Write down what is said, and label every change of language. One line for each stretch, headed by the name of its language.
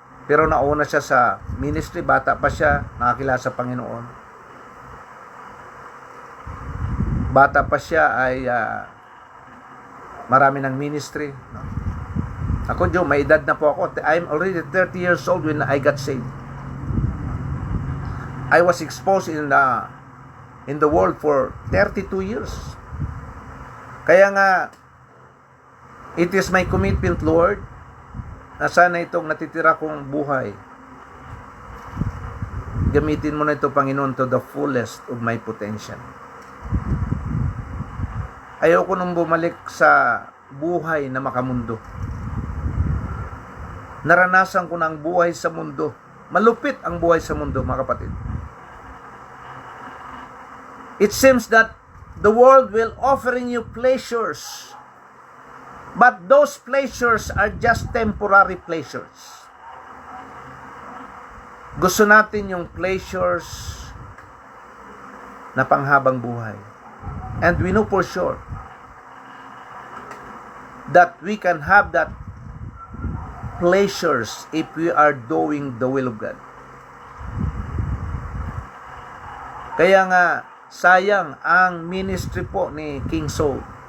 Filipino: Pero nauna siya sa ministry, bata pa siya, nakakilala sa Panginoon. Bata pa siya ay marami ng ministry. No? Ako, Joe, may edad na po ako.
English: I'm already 30 years old when I got saved. I was exposed in the world for 32 years.
Filipino: Kaya nga,
English: it is my commitment,
Filipino: Lord, na sana itong natitira kong buhay, gamitin mo na ito, Panginoon,
English: to the fullest of my potential.
Filipino: Ayoko nung bumalik sa buhay na makamundo. Naranasan ko na ang buhay sa mundo. Malupit ang buhay sa mundo, mga kapatid.
English: It seems that the world will offering you pleasures, but those pleasures are just temporary pleasures.
Filipino: Gusto natin yung pleasures na panghabang buhay.
English: And we know for sure that we can have that pleasures if we are doing the will of God.
Filipino: Kaya nga, sayang ang ministry po ni King Saul.